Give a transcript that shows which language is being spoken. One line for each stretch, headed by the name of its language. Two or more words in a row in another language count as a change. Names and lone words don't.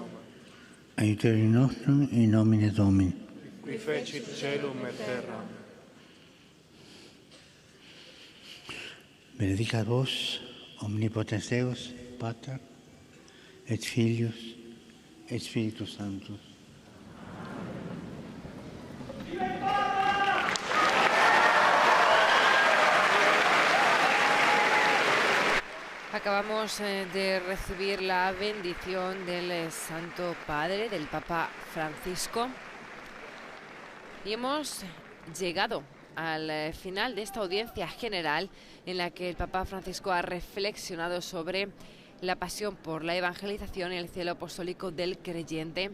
Latin: Aiuterium nostrum in nomine Domini. qui fecit caelum et terra. Benedicat vos, omnipotens Deus, Pater, et Filius, et Spiritus Sanctus.
Spanish: Acabamos de recibir la bendición del Santo Padre, del Papa Francisco, y hemos llegado al final de esta audiencia general en la que el Papa Francisco ha reflexionado sobre la pasión por la evangelización y el celo apostólico del creyente.